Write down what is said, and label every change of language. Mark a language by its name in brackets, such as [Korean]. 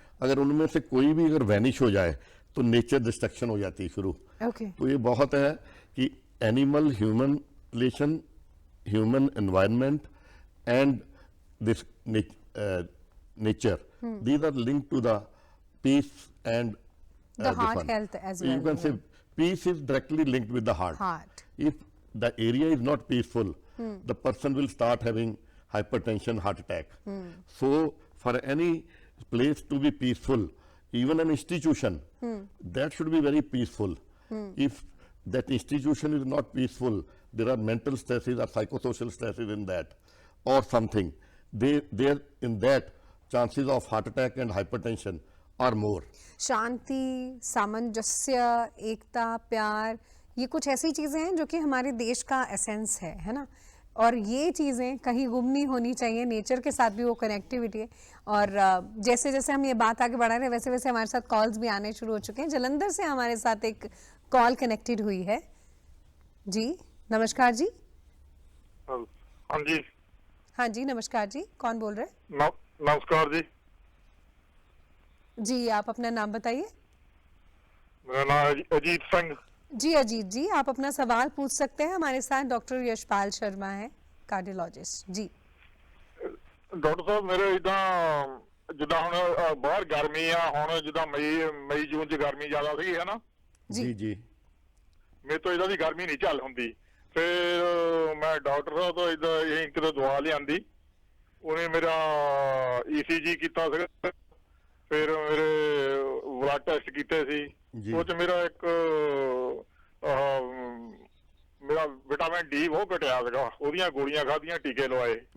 [Hindi] अगर उनमें से कोई भी अगर वैनिश हो जाए तो नेचर डिस्ट्रक्शन हो जाती है शुरू। तो ये बहुत है कि [English] Animal human relation, human environment and this nature, these are linked to the peace and the heart health as well. You can say peace is directly linked with the heart. If the area is not peaceful, the person will start having hypertension, heart attack. So for any place to be peaceful, even an institution, that should be very peaceful. If that institution is not peaceful, there are mental stresses or psychosocial stresses in that or something. There in that chances of heart attack and hypertension are more. [Hindi] शांति, सामंजस्य, एकता, प्यार, ये कुछ ऐसी चीजें हैं जो कि हमारे देश का एसेंस है ना, और ये चीजें कहीं गुम नहीं होनी चाहिए। नेचर के साथ भी वो कनेक्टिविटी है। और जैसे जैसे हम ये बात आगे बढ़ा रहे हैं, वैसे वैसे हमारे साथ कॉल्स भी आने शुरू हो चुके हैं। जलंधर से हमारे साथ एक कॉल कनेक्टेड हुई है। जी नमस्कार जी। हाँ जी। हाँ जी नमस्कार जी, कौन बोल रहे हैं? नमस्कार जी। जी आप अपना नाम बताइए। मेरा नाम अजीत सिंह। जी अजीत जी, आप अपना सवाल पूछ सकते हैं। हमारे साथ डॉक्टर यशपाल शर्मा है, कार्डियोलॉजिस्ट। जी डॉक्टर साहब, मेरे [Punjabi] इदा जिदा ਹੁਣ ਬਾਹਰ ਗਰਮੀ ਆ, ਹੁਣ ਜਿਦਾ ਮਈ ਜੂਨ ਚ ਗਰਮੀ ਜ਼ਿਆਦਾ ਸੀ ਹੈ ਨਾ ਜੀ ਜੀ ਮੇਰੇ ਤੋਂ ਇਹਦਾ ਦੀ ਗਰਮੀ ਨਹੀਂ ਚੱਲ ਹੁੰਦੀ। ਫਿਰ ਮੈਂ ਡਾਕਟਰ ਸਾਹਿਬ ਤੋਂ ਇਹਦਾ ਇਹ ਕਿਤੇ ਦਵਾ ਲਿਆਂਦੀ, ਉਹਨੇ ਮੇਰਾ ECG ਕੀਤਾ ਸੀਗਾ, ਫਿਰ ਮੇਰੇ ਬਲੱਡ ਟੈਸਟ ਕੀਤੇ ਸੀ, ਉਹ ਚ ਮੇਰਾ ਇੱਕ ਮੇਰਾ ਵਿਟਾਮਿਨ D ਬਹੁਤ ਘਟਿਆ ਸੀਗਾ, ਉਹਦੀਆਂ ਗੋਲੀਆਂ ਖਾਧੀਆਂ, ਟੀਕੇ ਲਵਾਏ।